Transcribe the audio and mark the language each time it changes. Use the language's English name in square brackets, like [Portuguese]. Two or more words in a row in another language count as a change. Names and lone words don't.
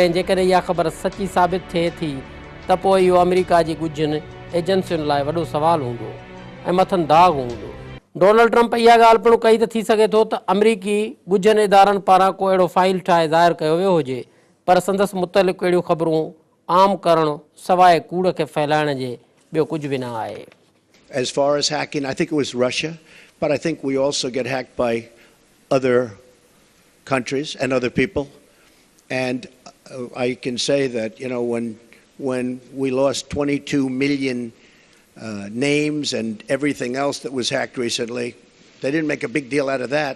[Sindhi] ऐं जेकॾहिं इहा ख़बर सची साबित थिए थी त पोइ इहो अमेरिका जी ॻुझनि एजेंसियुनि लाइ वॾो सुवालु हूंदो ऐं मथनि दाग़ हूंदो. डोनाल्ड ट्रंप इहा ॻाल्हि पिणु कई त थी सघे थो त अमरीकी ॻुझनि इदारनि पारां को अहिड़ो फाइल ठाहे ज़ाहिर कयो वियो हुजे, पर संदसि मुतलिक़ अहिड़ियूं ख़बरूं आम करणु सवाइ कूड़ खे फैलाइण जे ॿियो कुझु बि न आहे. [English] As far as hacking, I think it was Russia, but I think we also get hacked by other countries and other people. And I can say that, when we lost 22 million names and everything else that was hacked recently, they didn't make a big deal out of that.